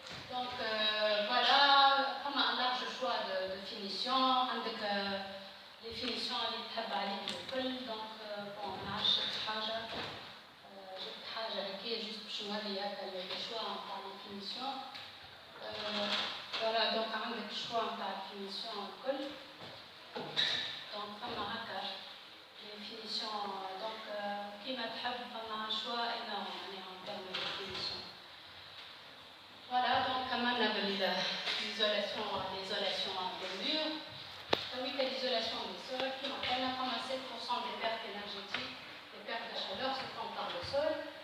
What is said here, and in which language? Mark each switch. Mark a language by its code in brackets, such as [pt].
[fr] Donc voilà, on a un large choix de finitions, avec les finitions [ar] اللي تحب عليك الكل. [fr] Donc bon, [ar] ما نعرفش حاجة جبت حاجة هكا [fr] juste [ar] باش نوري هكا [fr] les choix [ar] نتاع الفينيسيون. [fr] Voilà, donc [ar] عندك الشوا نتاع الفينيسيون الكل. [fr] Donc [ar] فما هكا [fr] les finitions, donc [ar] كيما تحب فما شوا [fr] énorme [ar] يعني [fr] en termes de finition. Voilà, donc comme on a l'isolation des murs, oui, l'isolation des sols, qui m'appelle comme à 7% des pertes énergétiques, des pertes de chaleur se font par le sol.